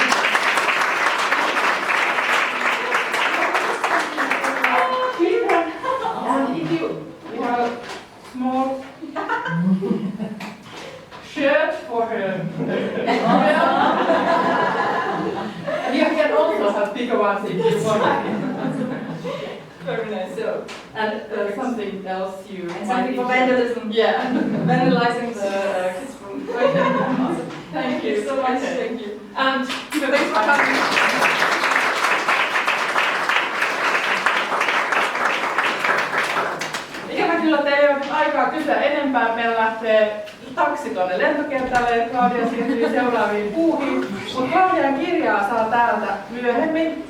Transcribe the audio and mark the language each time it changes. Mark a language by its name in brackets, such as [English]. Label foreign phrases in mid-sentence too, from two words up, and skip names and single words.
[English] And if you have a small shirt for her, and you can also have bigger ones if you want. Very nice. So, and something else you And might something for enjoy. vandalism. Yeah. Vandalizing the kids' room. Awesome. Thank you so much. Okay. Thank you. And Thanks for coming. [Finnish] ikävä kyllä teillä ei ole nyt aikaa kysyä enempää. Meillä lähtee taksi tuonne lentokentälle ja Claudia siirtyy seuraaviin puuhiin. Mutta Claudian kirjaa saa täältä myöhemmin.